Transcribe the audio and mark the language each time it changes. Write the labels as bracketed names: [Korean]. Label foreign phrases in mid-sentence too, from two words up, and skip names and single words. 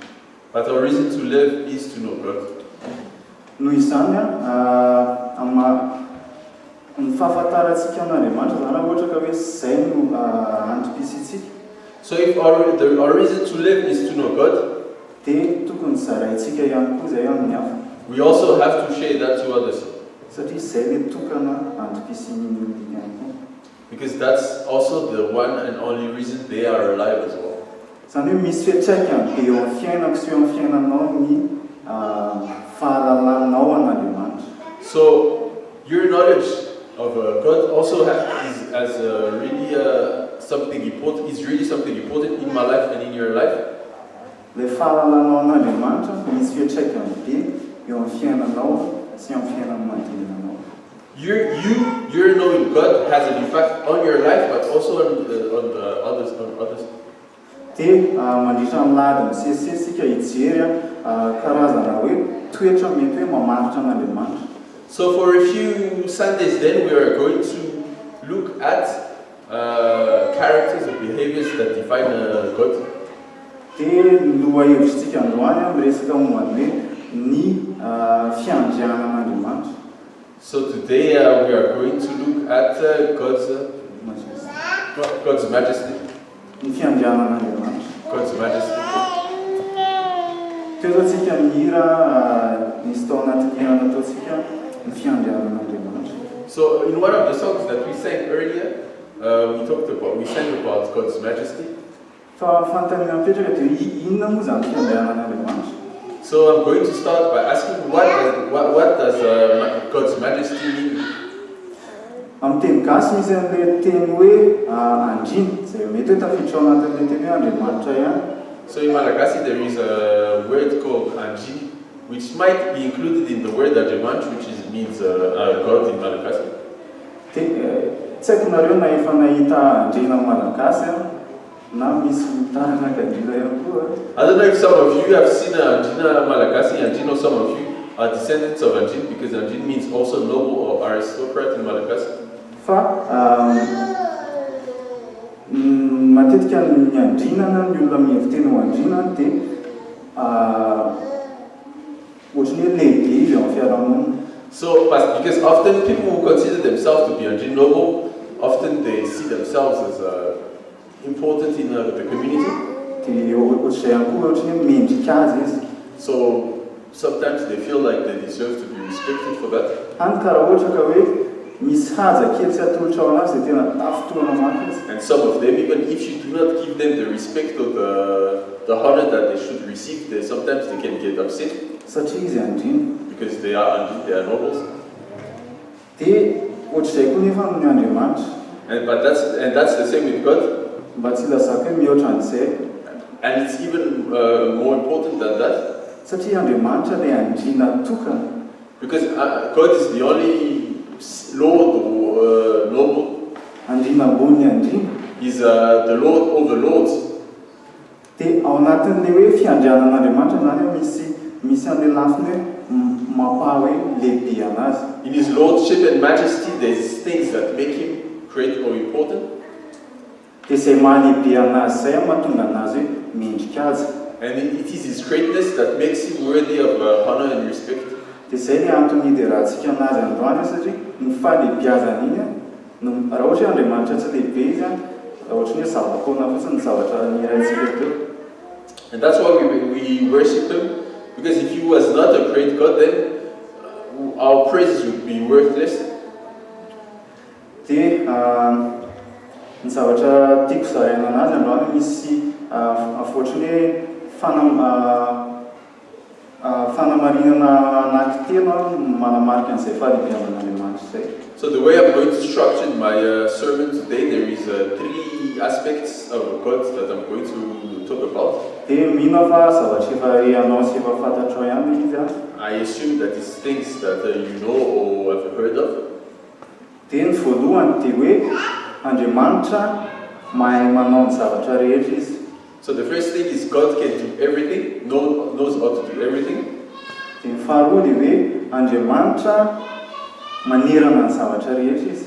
[English] But our reason to live is to know God. [Malagasy] Noho izany ny fahafantarantsika an'Andriamanitra zany ohatra ka hoe izay no antom-pisintsika. [English] So if our reason to live is to know God, [Malagasy] dia tokony zaraintsika ihany koa izay amin'ny hafa. [English] we also have to share that to others. [Malagasy] Satria izay le tokana antom-pisian'ny ihany koa. [English] Because that's also the one and only reason they are alive as well. [Malagasy] Zany hoe misy fiantraikany be eo amin'ny fiainako sy eo amin'ny fiainanao ny fahalalanao an'Andriamanitra. [English] So your knowledge of God also has really something important. Is really something important in my life and in your life. [Malagasy] Le fahalalanao an'Andriamanitra misy fiantraikany be eo amin'ny fiainanao sy amin'ny fiainan'ny manodidinanao. [English] Your knowing God has an impact on your life, but also on others. [Malagasy] Dia mandritra amin'ny ladiny sesisika hijery karazana hoe toetra mety hoe mamaritra an'Andriamanitra. [English] So for a few Sundays then we are going to look at characters or behaviors that define God. [Malagasy] Dia loha hevitrisika androany miresaka momba hoe ny fiandrianana an'Andriamanitra. [English] So today we are going to look at God's Majesty. [Malagasy] Ny fiandrianana an'Andriamanitra. [English] God's Majesty. [Malagasy] Teo zao ny hira nisy tao anatin'ny hira nataontsika ny fiandrianana an'Andriamanitra. [English] So in one of the songs that we sang earlier, we sang about God's Majesty. [Malagasy] Fa fanontaniana mipetraka dia inona moa zany fiandrianana an'Andriamanitra? [English] So I'm going to start by asking what does God's Majesty mean? [Malagasy] Amin'ny teny gasy misy an'ilay teny hoe andriana, izay mety hoe tafiditra ao anatin'ilay teny hoe Andriamanitra ihany. [English] So in Malagasy there is a word called Andry, which might be included in the word Andriamanitra, which means God in Malagasy. Tsy haiko nareo na efa nahita andriana Malagasy na misy taranaka andriana ihany koa. I don't know if some of you have seen Andrina Malagasy. Andrina, some of you are descendants of Andrin, because Andrin means also noble or aristocrat in Malagasy. [Malagasy] Fa matetika ny andrinana ny olona miheviteny ho andrinana dia ohatrany hoe lehibe izy ao amin'ny fiarahamonina. [English] So, because often people who consider themselves to be Andrin noble, often they see themselves as important in the community. [Malagasy] Dia ohatr'izay ihany koa ohatrany hoe mendrika azy izy. [English] So sometimes they feel like they deserve to be respected for that. [Malagasy] Hany karaha ohatra ka hoe misy haja kely tsy atolotra ao anazy dia tena tafotoana maka izy. [English] And some of them, even if you do not give them the respect or the honor that they should receive, sometimes they can get upset. [Malagasy] Satria izy andriana. [English] Because they are nobles. [Malagasy] Dia ohatr'izay koa nefa ny Andriamanitra. [English] And that's the same with God. [Malagasy] Mba tsy lazako hoe mihoatra an'izay. [English] And it's even more important than that. [Malagasy] Satria Andriamanitra ilay andriana tokana. [English] Because God is the only Lord or noble. [Malagasy] Andriana ambony andriana. [English] He's the Lord over lords. [Malagasy] Dia ao anatin'ilay hoe fiandrianan'Andriamanitra zany hoe misy an'ilay lafiny hoe mampaha hoe lehibe anazy. [English] In his lordship and majesty, there's things that make him great or important. [Malagasy] Dia izay mahalehibe anazy izay mahatonga anazy hoe mendrika azy. [English] And it is his greatness that makes him worthy of honor and respect. [Malagasy] Dia izay ny antony hiderahantsika anazy androany satria ny fahalehibiazana iny raha ohatra hoe Andriamanitra tsy lehibe izy ohatrany hoe zava-taona fotsiny ny zavatra niraintsika teo. [English] And that's why we worship him, because if he was not a great God, then our praises would be worthless. [Malagasy] Dia ny zavatra tiako zaraina anazy androany misy ohatrany hoe fanamarinana anankitelo manamarika an'izay fahalehibiazan'Andriamanitra izay. [English] So the way I'm going to structure my sermon today, there is 3 aspects of God that I'm going to talk about. [Malagasy] Dia mino fa zavatra efa rehanao sy efa fantatrao ihany izy [English] I assume that it's things that you know or have heard of. [Malagasy] Dia ny voalohany dia hoe Andriamanitra mahay manao ny zavatra rehetra izy. [English] So the first thing is God can do everything, knows how to do everything. [Malagasy] Dia ny faharoa dia hoe Andriamanitra manerana ny zavatra rehetra izy.